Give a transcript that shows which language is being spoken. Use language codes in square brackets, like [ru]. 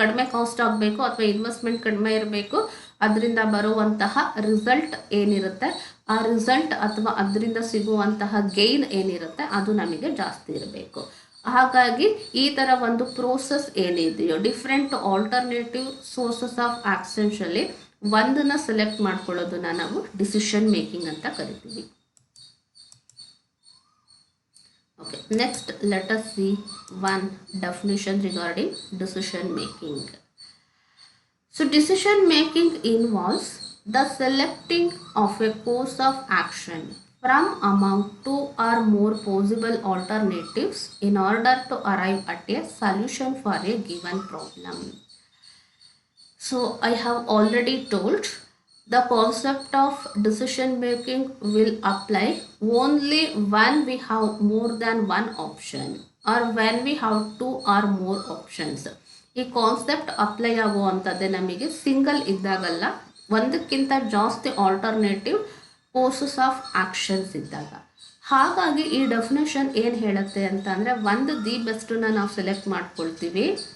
[kn] ಕಡಿಮೆ ಕಾಸ್ಟ್ ಆಗಬೇಕು ಅಥವಾ ಇನ್ವೆಸ್ಟ್ಮೆಂಟ್ ಕಡಿಮೆ ಇರಬೇಕು, ಅದರಿಂದ ಬರುವಂತಹ ರಿಸಲ್ಟ್ ಏನಿರುತ್ತೆ ಆ ರಿಸಲ್ಟ್ ಅಥವಾ ಅದರಿಂದ ಸಿಗುವಂತಹ ಗೈನ್ ಏನಿರುತ್ತೆ ಅದು ನಮಗೆ ಜಾಸ್ತಿ ಇರಬೇಕು. ಹಾಗಾಗಿ ಈ ಥರ ಒಂದು ಪ್ರೋಸೆಸ್ ಏನಿದೆಯೋ ಡಿಫ್ರೆಂಟ್ ಆಲ್ಟರ್ನೇಟಿವ್ ಸೋರ್ಸಸ್ ಆಫ್ ಆಕ್ಷನ್ಸಲ್ಲಿ ಒಂದನ್ನು ಸೆಲೆಕ್ಟ್ ಮಾಡ್ಕೊಳ್ಳೋದನ್ನ ನಾವು ಡಿಸಿಷನ್ ಮೇಕಿಂಗ್ ಅಂತ ಕರಿತೀವಿ. [en] Okay, next let us see one definition regarding decision making. So decision making involves the selecting of a course of action from among 2 or more possible alternatives in order to arrive at a solution for a given problem. So I have already told the concept of decision making will apply only when we have more than 1 option or when we have 2 or more options. [kn] ಈ concept apply ಆಗುವಂಥದ್ದೇ ನಮಗೆ single ಇದ್ದಾಗಲ್ಲ, ಒಂದಕ್ಕಿಂತ ಜಾಸ್ತಿ alternative courses of actions ಇದ್ದಾಗ. ಹಾಗಾಗಿ ಈ definition ಏನು ಹೇಳುತ್ತೆ ಅಂತ ಅಂದರೆ, ಒಂದು ದಿ ಬೆಸ್ಟನ್ನ ನಾವು ಸೆಲೆಕ್ಟ್ ಮಾಡ್ಕೊಳ್ತೀವಿ